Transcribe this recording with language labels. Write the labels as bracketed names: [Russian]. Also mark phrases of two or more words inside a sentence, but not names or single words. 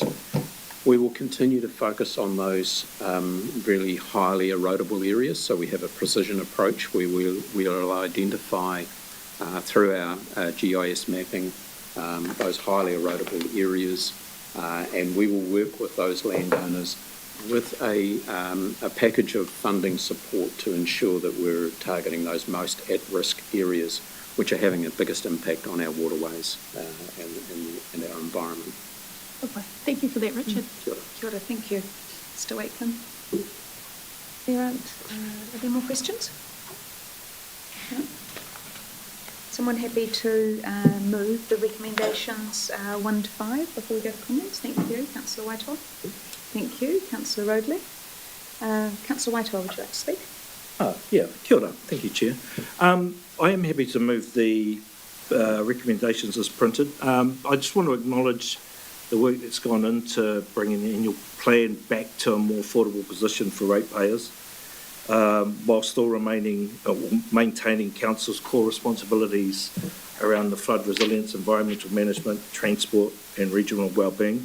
[English] We will continue to focus on those really highly erodible areas, so we have a precision approach where we'll identify through our GIS mapping those highly erodible areas, and we will work with those landowners with a package of funding support to ensure that we're targeting those most at-risk areas which are having the biggest impact on our waterways and our environment. Okay. Thank you for that, Richard. [Māori] Kia ora. Kia ora, [English] thank you. Mr. Wakeland. Are there more questions? No? Someone happy to move the recommendations 1 to 5 before we go to comments? Thank you, Councillor Whitehall. Thank you, Councillor Roadley. Councillor Whitehall, would you like to speak? Yeah, [Māori] kia ora. [English] Thank you, Chair. I am happy to move the recommendations as printed. I just want to acknowledge the work that's gone into bringing the annual plan back to a more affordable position for ratepayers, while still maintaining Council's core responsibilities around the flood resilience, environmental management, transport and regional wellbeing.